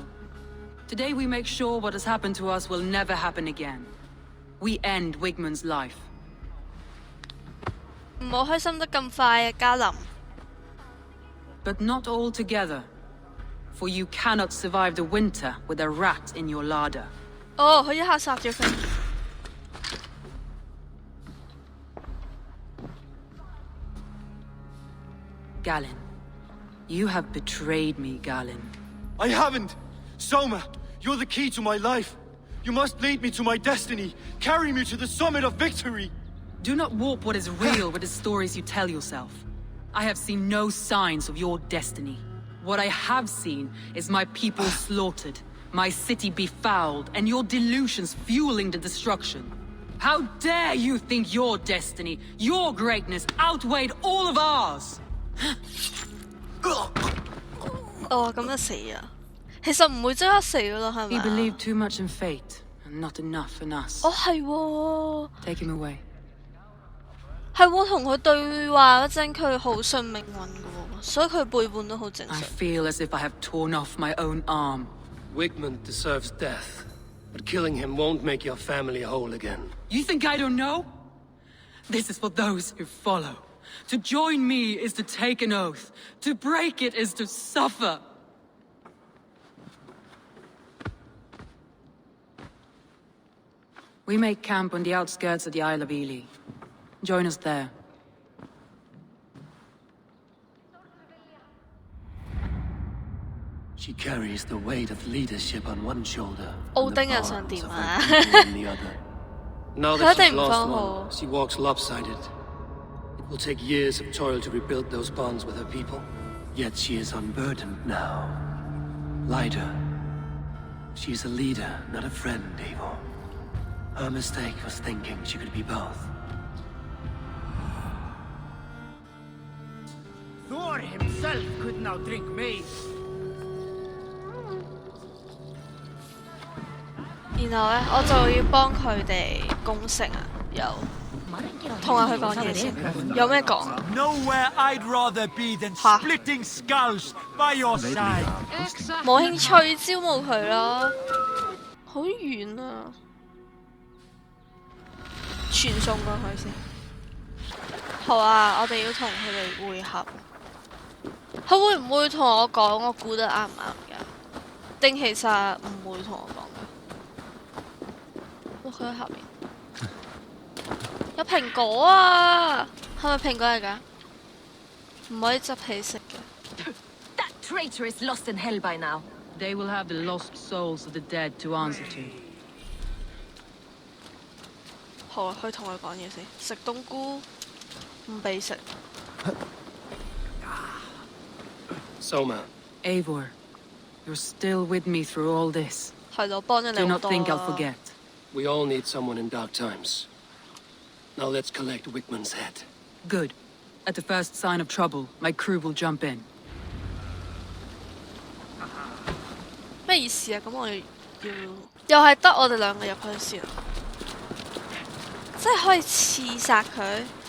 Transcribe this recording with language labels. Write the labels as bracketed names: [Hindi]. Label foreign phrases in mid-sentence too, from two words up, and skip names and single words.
[English] Today we make sure what has happened to us will never happen again. We end Wigman's life. [Cantonese] 唔好開心得咁快啊，嘉林。 [English] But not all together. For you cannot survive the winter with a rat in your larder. [Cantonese] 哦，佢一下殺咗佢。 [English] Galen. You have betrayed me, Galen. I haven't! Soma, you're the key to my life. You must lead me to my destiny. Carry me to the summit of victory. Do not warp what is real with the stories you tell yourself. I have seen no signs of your destiny. What I have seen is my people slaughtered, my city befouled, and your delusions fueling the destruction. How dare you think your destiny, your greatness, outweighed all of ours? [Cantonese] 哦，咁就死啊！其實唔會即刻死噶咯，係 [English] He [Cantonese] 咪？ [English] believed too much in fate, Not enough in us. [Cantonese] 哦，係喎， [English] Take him away. [Cantonese] 係喎，同佢對話嗰陣，佢好信命運嘅喎，所以佢背叛都好正常。 [English] I feel as if I have torn off my own arm. Wigmund deserves death, but killing him won't make your family whole again. You think I don't know? This is for those who follow. To join me is to take an oath. To break it is to suffer. We make camp on the outskirts of the Isle of Ely. Join us there. She carries the weight of leadership on one shoulder, [Cantonese] 奧 [English] and [Cantonese] 丁 [English] the [Cantonese] 又想 [English] arms [Cantonese] 點 [English] of [Cantonese] 啊？ [English] her people on the other. Now [Cantonese] 佢 [English] that [Cantonese] 一定 [English] she's [Cantonese] 唔 [English] lost [Cantonese] 放 [English] one, [Cantonese] 好。 [English] she walks lopsided. It will take years of toil to rebuild those bonds with her people. Yet she is unburdened now. Lighter. She's a leader, not a friend, Eivor. Her mistake was thinking she could be both. Thor himself could now drink maize. [Cantonese] 然後咧，我就要幫佢哋攻城啊，又同下佢講嘢先，有咩講啊？ [English] Nowhere I'd rather be than Ha. splitting skulls by your side. [Cantonese] 冇興趣招募佢咯，好遠啊！傳送過去先。好啊，我哋要同佢哋會合。佢會唔會同我講我估得啱唔啱㗎？定其實唔會同我講㗎？哇！佢喺下面有蘋果啊！係咪蘋果嚟㗎？唔可以執起食嘅。 [English] That traitor is lost in hell by now. They will have the lost souls of the dead to answer to. [Cantonese] 好啊，去同佢講嘢先。食冬菇唔俾食。 [English] Soma, Eivor, you're still with me through all this. [Cantonese] 係咯，幫咗你 [English] Do [Cantonese] 好 [English] not [Cantonese] 多 [English] think I'll [Cantonese] 啊。 [English] forget. we all need someone in dark times. Now let's collect Wigmund's head. Good. At the first sign of trouble, my crew will jump in. [Cantonese] 咩意思啊？咁我哋又係得我哋兩個入去先，即係可以刺殺佢。